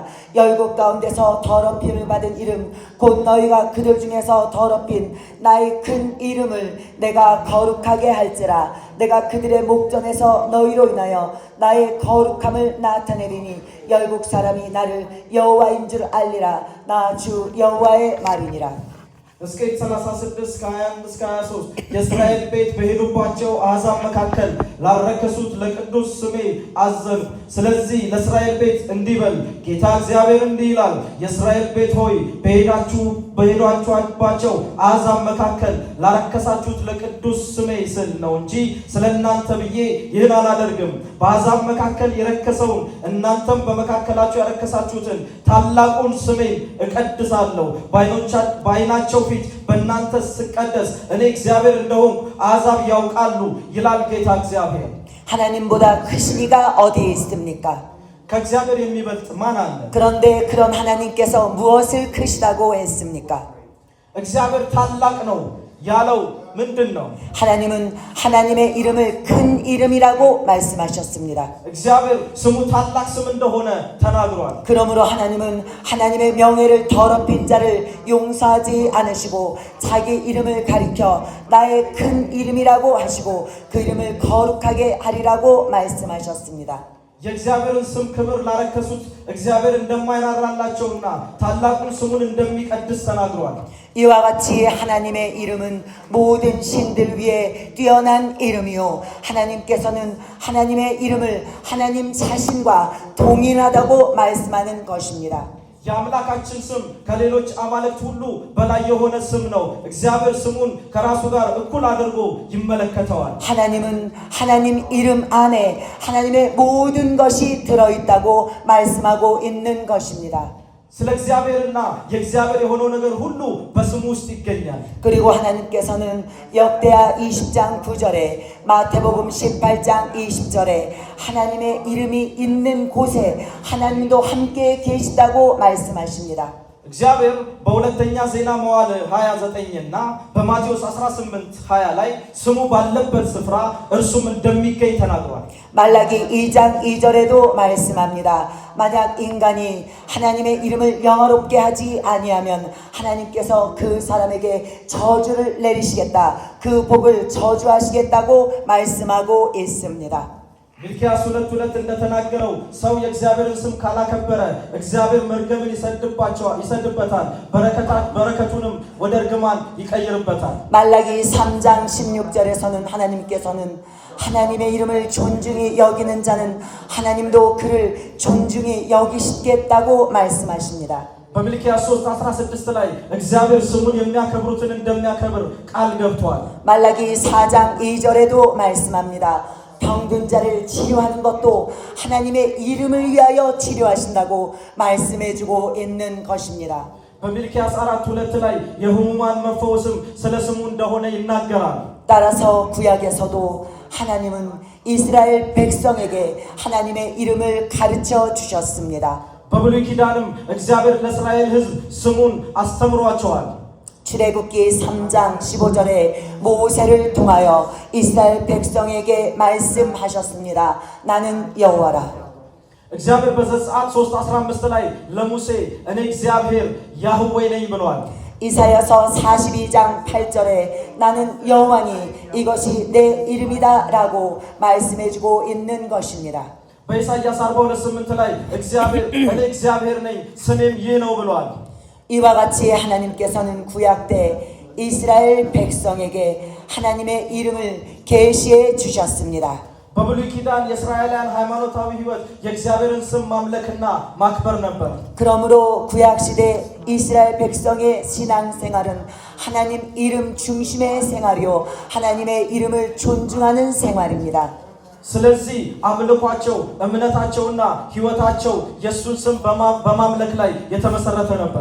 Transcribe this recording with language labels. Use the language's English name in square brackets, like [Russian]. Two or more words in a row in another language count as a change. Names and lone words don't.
[Korean] 열국 가운데서 더럽힘을 받은 이름 곧 너희가 그들 중에서 더럽힌 나의 큰 이름을 내가 거룩하게 할지라. 내가 그들의 목전에서 너희로 인하여 나의 거룩함을 나타내리니 열국 사람이 나를 여호와인 줄 알리라. 나 주 여호와의 말이니라. [Amharic] ሕዝቅኤል 36 ከ21 እስከ 23 የእስራኤል ቤት በሄዱባቸው አሕዛብ መካከል ላረከሱት ለቅዱስ ስሜ አዘንሁ። ስለዚህ ለእስራኤል ቤት እንዲህ በል ጌታ እግዚአብሔር እንዲህ ይላል፣ የእስራኤል ቤት ሆይ በሄዳችሁባቸው አሕዛብ መካከል ላረከሳችሁት ለቅዱስ ስሜ ስል ነው እንጂ ስለ እናንተ ብዬ ይህን አላደርግም። በአሕዛብ መካከል የረከሰውን እናንተም በመካከላቸው ያረከሳችሁትን ታላቁን ስሜን እቀድሳለሁ። በዓይናቸው ፊት በእናንተ ስቀደስ እኔ እግዚአብሔር እንደሆንኩ አሕዛብ ያውቃሉ ይላል ጌታ እግዚአብሔር። [Korean] 하나님보다 크신 이가 어디에 있습니까? [Amharic] ከእግዚአብሔር የሚበልጥ ማን አለ? [Korean] 그런데 그런 하나님께서 무엇을 크시다고 했습니까? [Amharic] እግዚአብሔር ታላቅ ነው ያለው ምንድን ነው? [Korean] 하나님은 하나님의 이름을 큰 이름이라고 말씀하셨습니다. [Amharic] እግዚአብሔር ስሙ ታላቅ ስም እንደሆነ ተናግሯል። [Korean] 그러므로 하나님은 하나님의 명예를 더럽힌 자를 용서하지 않으시고 자기 이름을 가리켜 나의 큰 이름이라고 하시고 그 이름을 거룩하게 하리라고 말씀하셨습니다. [Amharic] የእግዚአብሔርን ስም ክብር ላረከሱት እግዚአብሔር እንደማይራራላቸውና ታላቁን ስሙን እንደሚቀድስ ተናግሯል። [Korean] 이와 같이 하나님의 이름은 모든 신들 위에 뛰어난 이름이요 하나님께서는 하나님의 이름을 하나님 자신과 동일하다고 말씀하는 것입니다. [Amharic] የአምላካችን ስም ከሌሎች አማልክት ሁሉ በላይ የሆነ ስም ነው። እግዚአብሔር ስሙን ከራሱ ጋር እኩል አድርጎ ይመለከተዋል። [Korean] 하나님은 하나님 이름 안에 하나님의 모든 것이 들어있다고 말씀하고 있는 것입니다. [Amharic] ስለ እግዚአብሔርና የእግዚአብሔር የሆነው ነገር ሁሉ በስሙ ውስጥ ይገኛል። [Korean] 그리고 하나님께서는 역대하 20장 9절에 마태복음 18장 20절에 하나님의 이름이 있는 곳에 하나님도 함께 계시다고 말씀하십니다. [Amharic] እግዚአብሔር በሁለተኛ ዜና መዋዕል 29 እና በማቴዎስ 18 20 ላይ ስሙ ባለበት ስፍራ እርሱም እንደሚገኝ ተናግሯል። [Korean] 말라기 2장 2절에도 말씀합니다. 만약 인간이 하나님의 이름을 영화롭게 하지 아니하면 하나님께서 그 사람에게 저주를 내리시겠다. 그 복을 저주하시겠다고 말씀하고 있습니다. [Amharic] ሚልክያስ 2:2 እንደተናገረው ሰው የእግዚአብሔርን ስም ካላከበረ እግዚአብሔር መርገምን ይሰድበታል፣ በረከቱንም ወደ እርግማን ይቀይርበታል። [Korean] 말라기 3장 16절에서는 하나님께서는 하나님의 이름을 존중히 여기는 자는 하나님도 그를 존중히 여기시겠다고 말씀하십니다. [Amharic] በሚልክያስ 3:16 ላይ እግዚአብሔር ስሙን የሚያከብሩትን እንደሚያከብር ቃል ገብቷል። [Korean] 말라기 4장 2절에도 말씀합니다. 병든 자를 치료하는 것도 하나님의 이름을 위하여 치료하신다고 말씀해주고 있는 것입니다. [Amharic] በሚልክያስ 4:2 ላይ የሕሙማን መፈወስም ስለ ስሙ እንደሆነ ይናገራል። [Korean] 따라서 구약에서도 하나님은 이스라엘 백성에게 하나님의 이름을 가르쳐 주셨습니다. [Amharic] በብሉይ ኪዳንም እግዚአብሔር ለእስራኤል ሕዝብ ስሙን አስተምሯቸዋል። [Korean] 출애굽기 3장 15절에 모세를 통하여 이스라엘 백성에게 말씀하셨습니다. 나는 여호와라. [Amharic] እግዚአብሔር በዘጸአት 3:15 ላይ ለሙሴ እኔ እግዚአብሔር ያህዌ ነኝ ብሏል። [Korean] 이사야서 42장 8절에 나는 여호와니 이것이 내 이름이다라고 말씀해주고 있는 것입니다. [Amharic] በኢሳይያስ 42:8 ላይ እግዚአብሔር እኔ እግዚአብሔር ነኝ ስሜም ይህ ነው ብሏል። [Korean] 이와 같이 하나님께서는 구약 때 이스라엘 백성에게 하나님의 이름을 계시해 주셨습니다. [Amharic] በብሉይ ኪዳን የእስራኤላውያን ሃይማኖታዊ ሕይወት የእግዚአብሔርን ስም ማምለክና ማክበር ነበር። [Korean] 그러므로 구약 시대 이스라엘 백성의 신앙 생활은 하나님 이름 중심의 생활이요 하나님의 이름을 존중하는 생활입니다. [Amharic] ስለዚህ አምልኳቸው እምነታቸውና ሕይወታቸው ኢየሱስን ስም በማምለክ ላይ የተመሰረተ ነበር።